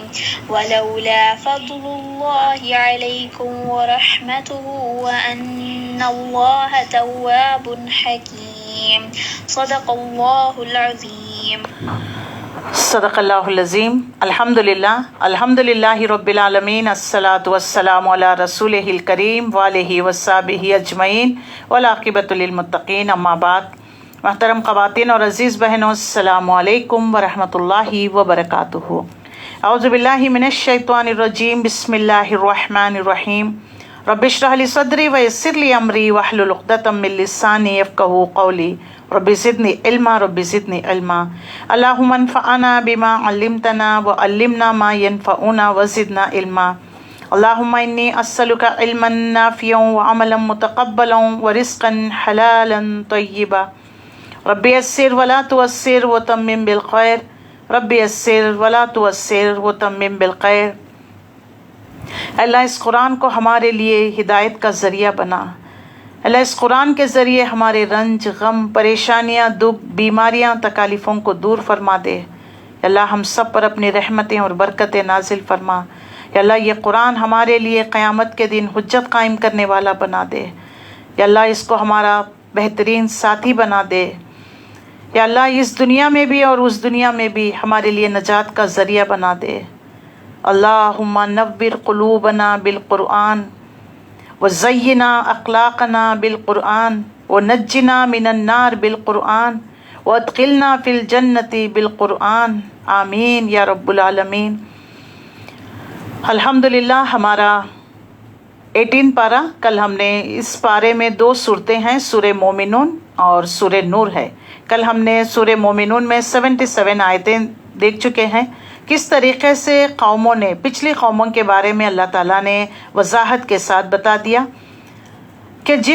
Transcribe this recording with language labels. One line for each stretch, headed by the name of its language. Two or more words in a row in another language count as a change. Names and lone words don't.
Arabic: ولولا فضل الله عليكم ورحمته وأن الله تواب حكيم. صدق الله العظيم. صدق الله العظيم. الحمد لله رب العالمين. الصلاة والسلام على رسوله الكريم وآله والصحبه أجمعين والعاقبة للمتقين. أما بعد.
Urdu: محترم خواتین اور عزیز بہنوں,
Arabic: السلام عليكم و رحمة الله و بركاته. أعوذ بالله من الشيطان الرجيم بسم الله الرحمن الرحيم رب اشرح لي صدري و يسر لي أمري واحلل عقدة من لساني يفقهوا قولي رب زدني علما. اللهم انفعنا بما علمتنا و علمنا ما ينفعنا و زدنا علما. اللهم إني أسألك علما نافعا و عملا متقبلا و رزقا حلالا طيبا. رب يسر و لا تعسر و تمم بالخير. رب يسر و لا تعسر و تمم بالخير.
Urdu: اللہ، اس قرآن کو ہمارے لیے ہدایت کا ذریعہ بنا. اللہ، اس قرآن کے ذریعے ہمارے رنج، غم، پریشانیاں، دکھ، بیماریاں، تکالیفوں کو دور فرما دے. یا اللہ ہم سب پر اپنی رحمتیں اور برکتیں نازل فرما۔ یا اللہ یہ قرآن ہمارے لیے قیامت کے دن حجت قائم کرنے والا بنا دے۔ یا اللہ اس کو ہمارا بہترین ساتھی بنا دے۔ یا اللہ اس دنیا میں بھی اور اس دنیا میں بھی ہمارے لیے نجات کا ذریعہ بنا دے۔
Arabic: اللہم نور قلوبنا بالقرآن وزینا اخلاقنا بالقرآن ونجنا من النار بالقرآن وادخلنا فی الجنت بالقرآن، آمین یا رب العالمین۔
Urdu: الحمدللہ ہمارا 18 پارہ، کل ہم نے اس پارے میں 2 صورتیں ہیں، سورہ مومنون اور سورہ نور ہے۔ کل ہم نے سورہ مومنون میں 77 آیتیں دیکھ چکے ہیں، کس طریقے سے قوموں نے، پچھلی قوموں کے بارے میں اللہ تعالیٰ نے وضاحت کے ساتھ بتا دیا کہ